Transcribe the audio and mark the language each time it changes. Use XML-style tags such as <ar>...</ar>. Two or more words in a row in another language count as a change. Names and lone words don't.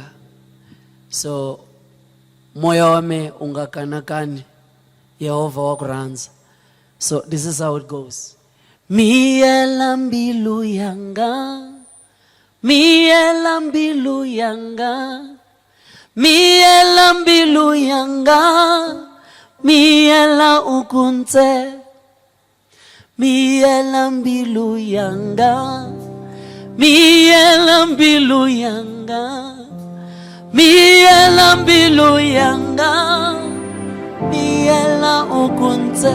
<ts>So moya wa me u nga kanakani, Yehova wa ku rhandza.</ts> <en>So this is how it goes.</en> <ve>Miyela mbilu yanga, miyela mbilu yanga, miyela mbilu yanga, miyela ukunze, miyela mbilu yanga, miyela mbilu yanga, miyela mbilu yanga, miyela ukunze.</ve>